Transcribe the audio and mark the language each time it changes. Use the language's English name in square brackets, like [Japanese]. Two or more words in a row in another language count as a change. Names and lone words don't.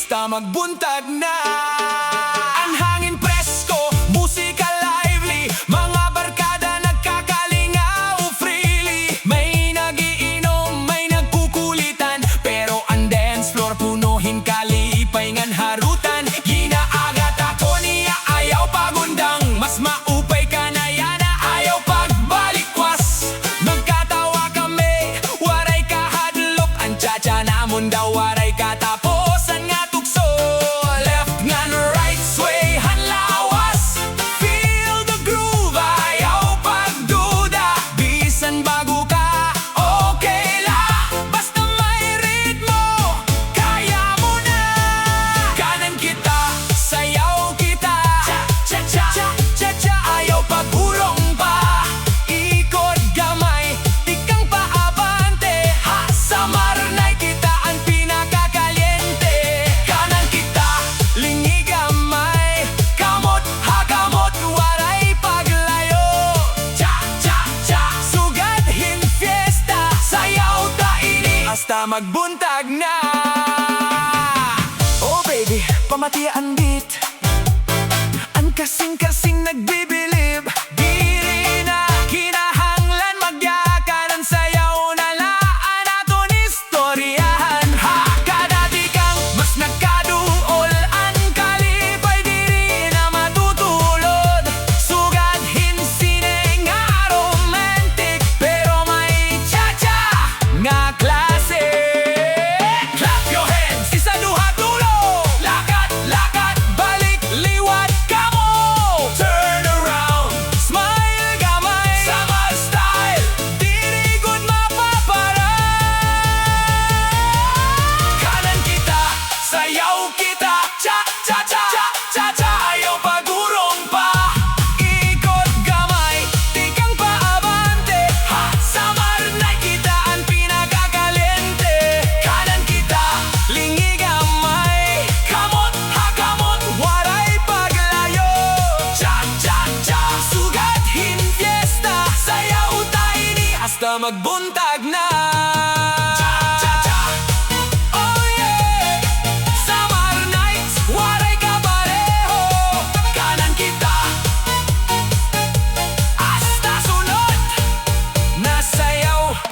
[Waray] magbuntag na. Ang hangin presko, musika lively, mga barkada nagkakalingaw freely. May nagiinom, may nagkukulitan, pero ang dance floor punuhin kalipay ngan harutan. Ginaagat ako niya, ayaw pagundang, mas maupay ka na yana, ayaw pagbalikwas. Nagkatawa kami, waray kahadlok, ang tsa-tsa namon daw waray kataposan nga tukso. Left ngan right sway hanlawas, [English] feel the groove, [Waray] ayaw pagduda. Bisan bago ka, okay la, basta may ritmo, kaya mo na. Kanan kita, sayaw kita, cha-cha-cha, ayaw pagulong pa. Ikot gamay, tikang paabante, ha, sa marnay kita ang pinakakaliente. Kanan kita, lingi gamay, kamot hakamot, waray paglayo. Cha-cha-cha, sugadhin fiesta, sayaw ta ini hasta magbuntag na. [English] Oh baby, [Waray] pamati ang beat, ang kasing-kasing nagbibilib. Diri na kinahanglan magyakanan, sayaw na laan aton istoryahan. Ha, kadati kang mas nagkaduol, ang kalipay diri na matutulod. Sugadhin sine nga romantic, pero may cha-cha nga klase. [English] Clap your hands, [Waray] isa duha tulo, lakat, lakat, balik, liwat kamo. [English] Turn around, [Waray] smile gamay, [English] summer style, [Waray] diri good mapapara. Kanan kita, sayaw kita, cha-cha-cha, cha-cha, ayaw pagurong pa. Ikot gamay, tikang paabante, ha, sa marnay kita ang pinakakaliente. Kanan kita, lingi gamay, kamot hakamot, waray paglayo. Cha-cha-cha, sugadhin fiesta, sayaw ta ini hasta magbuntag na. Cha-cha-cha, [English] oh yeah, summer nights, [Waray] waray kapareho. Kanan kita, hasta sunod na sayaw.